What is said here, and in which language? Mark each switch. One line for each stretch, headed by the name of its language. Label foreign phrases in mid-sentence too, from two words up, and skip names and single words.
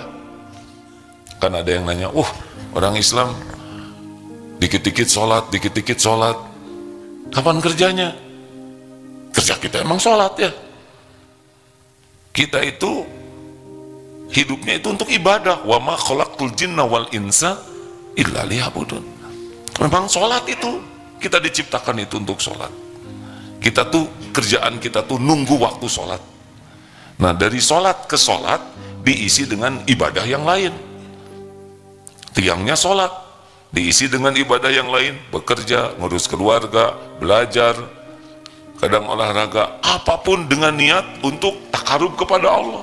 Indonesian: Kan ada yang nanya, orang Islam dikit-dikit sholat, kapan kerjanya? Kerja kita emang sholat ya. Kita itu hidupnya itu untuk ibadah.
Arabic: وما خلقت الجن والإنس إلا ليعبدون.
Indonesian: Memang sholat itu, kita diciptakan itu untuk sholat. Kita tuh, kerjaan kita tuh nunggu waktu sholat. Nah, dari sholat ke sholat diisi dengan ibadah yang lain. Tiangnya sholat diisi dengan ibadah yang lain, bekerja, ngurus keluarga, belajar, kadang olahraga, apapun dengan niat untuk takarub kepada Allah.